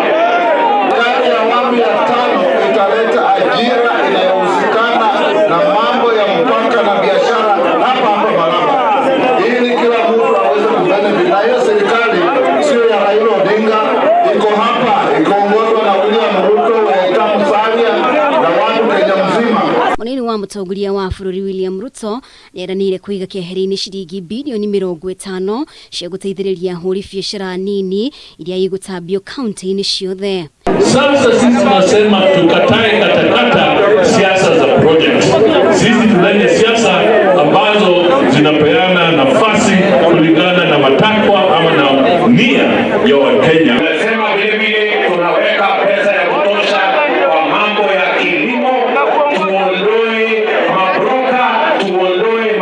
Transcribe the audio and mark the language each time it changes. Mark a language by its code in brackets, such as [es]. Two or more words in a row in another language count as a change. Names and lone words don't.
[sw] Ndani ya awamu ya 5 italeta ajira inayohusikana na mambo ya mpaka na biashara hapa Malaba. Ili kila mtu aweze kubenefit. Na hiyo serikali sio ya Raila Odinga, iko hapa, ikiongozwa na William Ruto, Musalia na watu Kenya mzima. [ki] Munini wa mutongoria wa bururi William Ruto nieranire kuiga keheri-ini ciringi bilioni 50 cia guteithiriria ahuri biashara nini iria igutambio kaunti-ini ciothe. [sw] Sasa sisi tunasema tukatae katakata siasa za project. Sisi tunaleta siasa ambazo zinapeana nafasi kulingana na matakwa ama na nia ya Wakenya. Tunasema vile tunaweka pesa ya kutosha kwa mambo ya kilimo, tuondoe mabroka, tuondoe